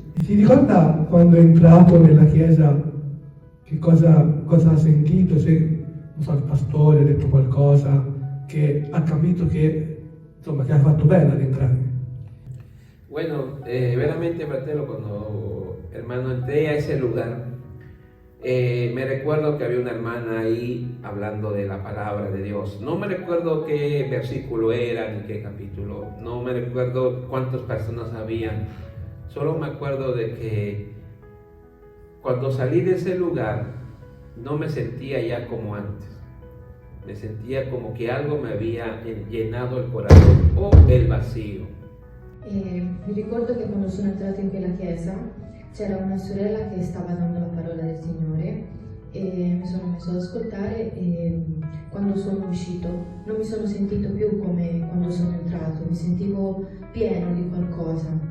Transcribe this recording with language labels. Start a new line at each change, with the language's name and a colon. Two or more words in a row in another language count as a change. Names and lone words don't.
Italian: Si ricorda quando è entrato nella chiesa che cosa ha sentito? Se non so, il pastore ha detto qualcosa che ha capito che insomma che ha fatto bene ad entrare?
Spanish: Bueno, veramente, fratello, cuando hermano entré a ese lugar, me recuerdo que había una hermana ahí hablando de la palabra de Dios. No me recuerdo qué versículo era ni qué capítulo, no me recuerdo cuántas personas habían, solo me acuerdo de que cuando salí de ese lugar no me sentía ya como antes, me sentía como que algo me había llenado el corazón o el vacío.
Italian: Mi ricordo che quando sono entrato in quella chiesa c'era una sorella che stava dando la parola del Signore e mi sono messo ad ascoltare e quando sono uscito non mi sono sentito più come quando sono entrato, mi sentivo pieno di qualcosa.